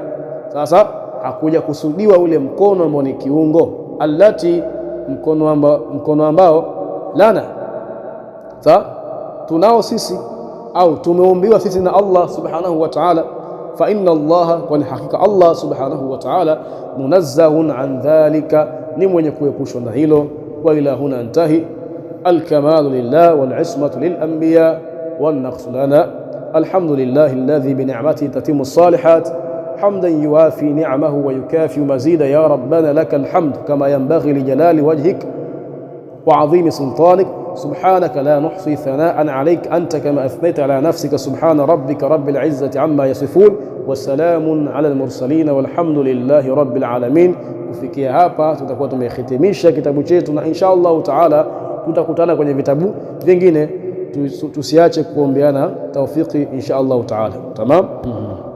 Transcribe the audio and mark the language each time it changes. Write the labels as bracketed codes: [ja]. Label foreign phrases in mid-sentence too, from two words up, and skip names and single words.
[sw] Sasa hakuja kusudiwa ule mkono ambao ni kiungo, allati, mkono ambao lana, sawa, tunao sisi au tumeumbiwa sisi na Allah [ar] سبحانه وتعالى. فإن الله, [sw] kwa hakika [ar] الله سبحانه وتعالى, منزه عن ذلك, [sw] ni mwenye kuepushwa na hilo. [ar] وإلى هنا انتهى. الكمال لله والعصمة للأنبياء والنقص لنا. الحمد لله الذي بنعمته تتم الصالحات، حمدا يوافي نعمه ويكافئ مزيده. يا ربنا لك الحمد كما ينبغي لجلال وجهك وعظيم سلطانك. سبحانك لا نحصي ثناء عليك أنت كما أثنيت على نفسك. سبحان ربك رب العزة عما يصفون والسلام على المرسلين والحمد لله رب العالمين. [sw] Kufikia hapa tutakuwa tumehitimisha kitabu chetu, na [ar] إن شاء الله تعالى [sw] tutakutana kwenye vitabu vingine. Tusiache kuombeana taufiki [ar] إن شاء الله تعالى. [sw] Tamam.